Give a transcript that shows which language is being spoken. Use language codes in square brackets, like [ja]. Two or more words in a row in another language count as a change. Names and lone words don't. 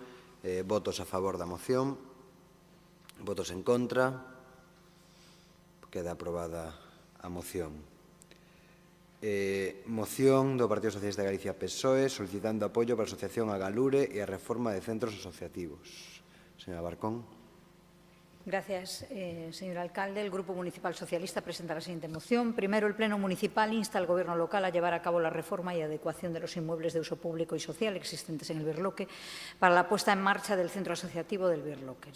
[gl] Votos a favor da moción. Votos en contra. Queda aprobada a moción. Moción do Partido Socialista de Galicia PSOE solicitando apoio para a Asociación Agalure e a reforma de centros asociativos. [es] Señora Barcón. Gracias, señor alcalde. El Grupo Municipal Socialista presenta la siguiente moción. Primero, el Pleno Municipal insta al Gobierno local a llevar a cabo la reforma y adecuación de los inmuebles de uso público y social existentes en el Birloque para la puesta en marcha del centro asociativo del Birloque.